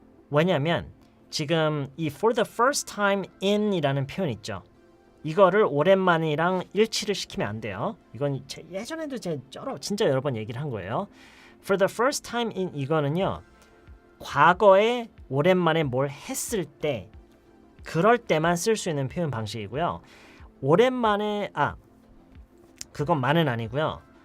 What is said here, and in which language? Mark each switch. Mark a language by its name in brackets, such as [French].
[Korean] 왜냐면 지금 이 [English] for the first time in [Korean] 이라는 표현 있죠. 이거를 오랜만이랑 일치를 시키면 안 돼요. 이건 예전에도 제가 진짜 여러 번 얘기를 한 거예요. [English] For the first time in [Korean] 이거는요. 과거에 오랜만에 뭘 했을 때 그럴 때만 쓸 수 있는 표현 방식이고요. 오랜만에 그것만은 아니고요.